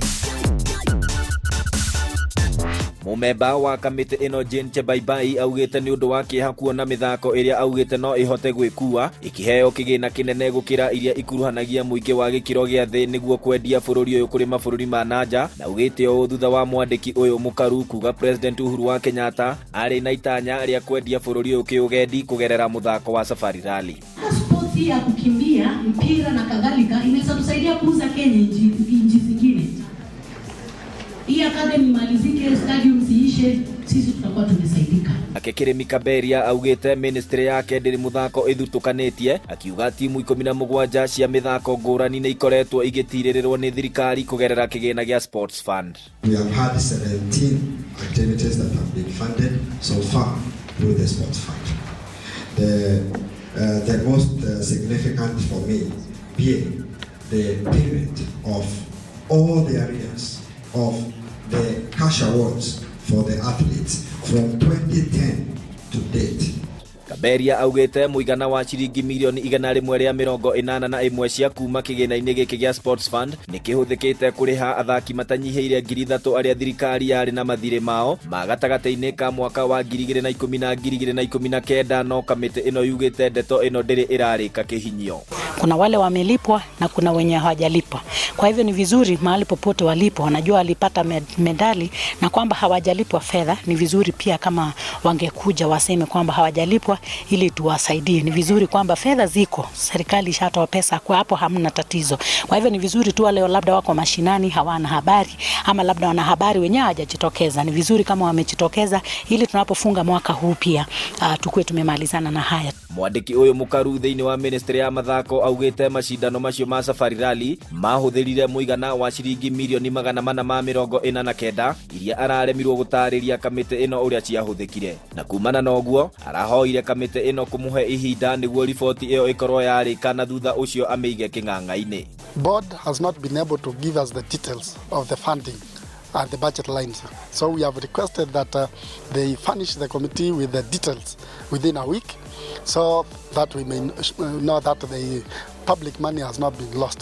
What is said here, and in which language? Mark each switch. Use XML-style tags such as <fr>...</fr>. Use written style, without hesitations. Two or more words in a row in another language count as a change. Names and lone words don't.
<ki>Mumemba wa kamiti ĩno Jane Chebaibai augĩte nĩ ũndũ wa kĩeha kuona mĩthako ĩrĩa augĩte no ĩhote gwĩkua ikĩheo kĩgĩna kĩnene gũkĩra iria ikuruhanagia mũingĩ wa gĩkĩro gĩa thĩ nĩguo kwendia bũrũri ũyũ kũrĩ mabũrũri ma nanja, na augĩte ũũ thutha wa mwandĩki ũyũ mũkaru kuga President Uhuru wa Kenyatta arĩ na itanya rĩa kwendia bũrũri ũyũ kĩũgendi kugerera mũthako wa Safari Rally.</ki> <sw>Spoti ya kukimbia, mpira na kadhalika inaweza tusaidia kuuza Kenya nchi zingine. Hii academy malizike, stadium ziishe, sisi tutakuwa tumesaidika.</sw> <ki>Akekirimi Kaberia augĩte ministry yake ndĩrĩ mũthako ĩthutukanĩtie, akiuga timu 17 cia mĩthako ngũrani nĩ ikoretwo igĩtirĩrĩrwo nĩ thirikari kugerera kĩgĩna gĩa Sports Fund.</ki> <en>We have had 17 activities that have been funded so far through the Sports Fund. The most significant for me being the payment of all the areas of the cash awards for the athletes from 2010 to date.</en> <ki>Kaberia augĩte mũigana wa ciringi milioni 181 cia kuma kĩgĩna-inĩ gĩkĩ gĩa Sports Fund nĩ kĩhũthĩkĩte kũrĩha athaki matanyihĩire 3,000 arĩa thirikari yarĩ na mathirĩ mao ma gatagatĩ-inĩ ka mwaka wa 2010 na 2019, no kamĩtĩ ĩno yugĩte ndeto ĩno ndĩrĩ ĩrarĩka kĩhinyio.</ki> <sw>Kuna wale wamelipwa na kuna wenye hawajalipwa. Kwa hivyo ni vizuri mahali popote walipo wanajua walipata medali na kwamba hawajalipwa fedha, ni vizuri pia kama wangekuja waseme kwamba hawajalipwa ili tuwasaidie. Ni vizuri kwamba fedha ziko, serikali ishatoa pesa, kwa hapo hamna tatizo. Kwa hivyo ni vizuri tu wale labda wako mashinani hawana habari ama labda wana habari wenyewe hawajajitokeza. Ni vizuri kama wamejitokeza ili tunapofunga mwaka huu pia tukue tumemalizana na haya.</sw> <ki>Mwandĩki ũyũ mũkaru thĩinĩ wa ministry ya mathako augĩte macindano macio ma Safari Rally mahũthĩrire mũigana wa ciringi milioni 449 iria araremirwo gũtarĩria kamĩtĩ ĩno ũrĩa ciahũthĩkire, na kumana na ũguo arahoire kamĩtĩ ĩno kũmũhe ihinda nĩguo riboti ĩyo ĩkorwo yarĩka na thutha ũcio amĩige kĩng'ang'a-inĩ.</ki> <en>Board has not been able to give us the details of the funding and the budget lines. So we have requested that they furnish the committee with the details within a week so that we may know that the public money has not been lost.</en>